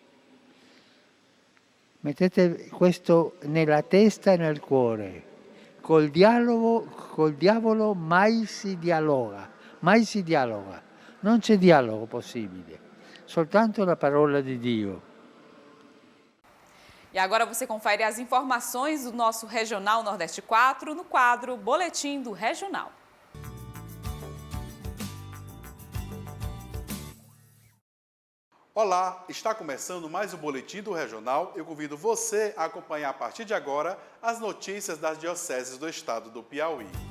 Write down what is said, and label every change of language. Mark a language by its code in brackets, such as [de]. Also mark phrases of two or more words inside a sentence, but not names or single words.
[it] Mettete questo nella testa e nel cuore. Col diavolo mai si dialoga, mai si dialoga. Non c'è dialogo possibile, soltanto la parola di Dio. [pt] E agora você confere as informações do nosso Regional Nordeste 4 no quadro Boletim do Regional. Olá, está começando mais um Boletim do Regional. Eu convido você a acompanhar a partir de agora as notícias das dioceses do estado do Piauí.